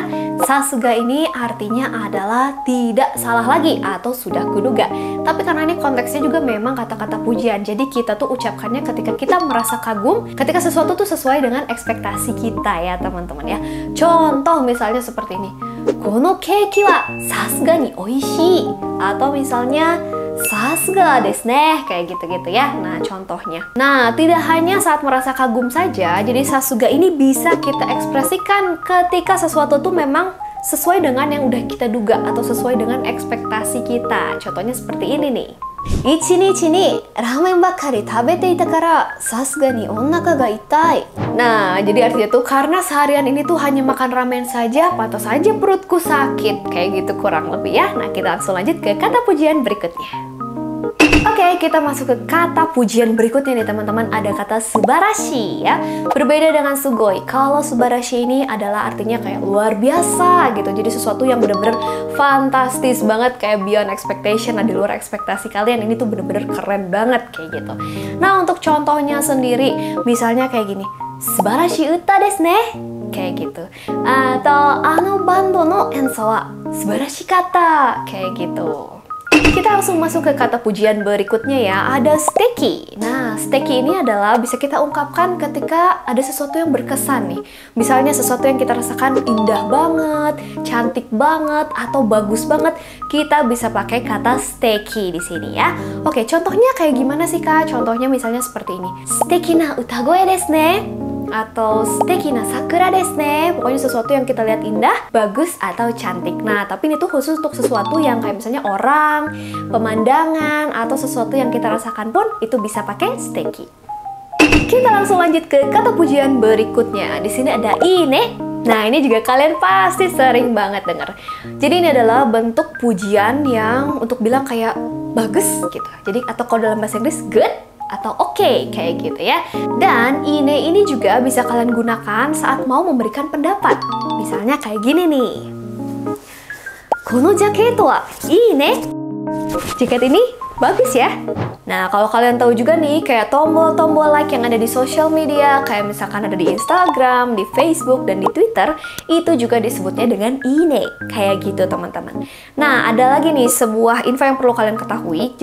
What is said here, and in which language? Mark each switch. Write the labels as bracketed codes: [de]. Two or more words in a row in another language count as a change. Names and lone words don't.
[id] Sasuga ini artinya adalah tidak salah lagi atau sudah kuduga. Tapi karena ini konteksnya juga memang kata-kata pujian, jadi kita tuh ucapkannya ketika kita merasa kagum, ketika sesuatu tuh sesuai dengan ekspektasi kita ya teman-teman ya. Contoh misalnya seperti ini. [ja] この ケーキ は 流石 に 美味しい. [id] Atau misalnya [ja] 流石 です ね, [id] kayak gitu-gitu ya. Nah, contohnya. Nah, tidak hanya saat merasa kagum saja, jadi sasuga ini bisa kita ekspresikan ketika sesuatu tuh memang sesuai dengan yang udah kita duga atau sesuai dengan ekspektasi kita. Contohnya seperti ini nih. [ja] 一日 に ラーメン ばかり 食べて いた から 流石 に お腹 が 痛い. [id] Nah, jadi artinya tuh karena seharian ini tuh hanya makan ramen saja, pantas saja perutku sakit. Kayak gitu kurang lebih ya. Nah, kita langsung lanjut ke kata pujian berikutnya. Oke, kita masuk ke kata pujian berikutnya nih teman-teman. Ada kata subarashi ya. Berbeda dengan sugoi. Kalau subarashi ini adalah artinya kayak luar biasa gitu. Jadi sesuatu yang bener-bener fantastis banget, kayak [en] beyond expectation, [id] di luar ekspektasi kalian. Ini tuh bener-bener keren banget kayak gitu. Nah, untuk contohnya sendiri, misalnya kayak gini. [ja] 素晴らしい 歌 です ね. [id] Kayak gitu. [ja] Atau あの バンド の 演奏 は 素晴らしかった. [id] Kayak gitu. Kita langsung masuk ke kata pujian berikutnya ya. Ada steki. Nah, steki ini adalah bisa kita ungkapkan ketika ada sesuatu yang berkesan nih. Misalnya sesuatu yang kita rasakan indah banget, cantik banget, atau bagus banget. Kita bisa pakai kata steki di sini ya. Oke, contohnya kayak gimana sih Kak? Contohnya misalnya seperti ini. [ja] 素敵 な 歌声 です ね. Atau 素敵 な 桜 です ね. [id] Pokoknya sesuatu yang kita lihat indah, bagus, atau cantik. Nah, tapi ini tuh khusus untuk sesuatu yang kayak misalnya orang, pemandangan, atau sesuatu yang kita rasakan pun itu bisa pakai steki. Kita langsung lanjut ke kata pujian berikutnya. Di sini ada ine. Nah, ini juga kalian pasti sering banget dengar. Jadi ini adalah bentuk pujian yang untuk bilang kayak bagus gitu. Jadi atau kalau dalam bahasa Inggris good atau oke, kayak gitu ya. Dan ine ini juga bisa kalian gunakan saat mau memberikan pendapat. Misalnya kayak gini nih. [ja] この ジャケット は いい ね. [id] Jaket ini Bagus ya. Nah, kalau kalian tahu juga nih, kayak tombol-tombol like yang ada di sosial media, kayak misalkan ada di Instagram, di Facebook, dan di Twitter, itu juga disebutnya dengan ine. Kayak gitu, teman-teman. Nah, ada lagi nih sebuah info yang perlu kalian ketahui.